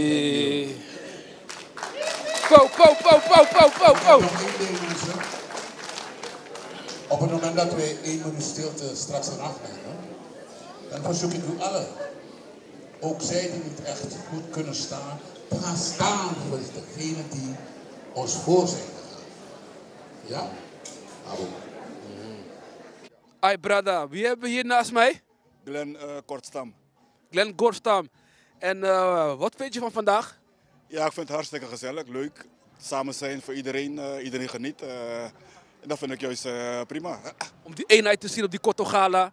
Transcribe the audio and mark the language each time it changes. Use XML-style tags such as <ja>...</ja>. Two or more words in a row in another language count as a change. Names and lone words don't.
<nl>Op het moment dat wij 1 minuut stilte straks gaan afnemen, dan verzoek ik u allen, ook zij die niet echt goed kunnen staan, te gaan staan voor degene die ons voor zijn gegaan. Ja? Abo.</nl> <srn>Ai, brada,</srn> <nl>wie hebben we hier naast mij? Glenn Kortstam. Glenn Kortstam. En wat vind je van vandaag? Ja, ik vind het hartstikke gezellig, leuk. Samen zijn voor iedereen, iedereen geniet. En dat vind ik juist prima. Om die eenheid te zien op die Koto Gala.</nl>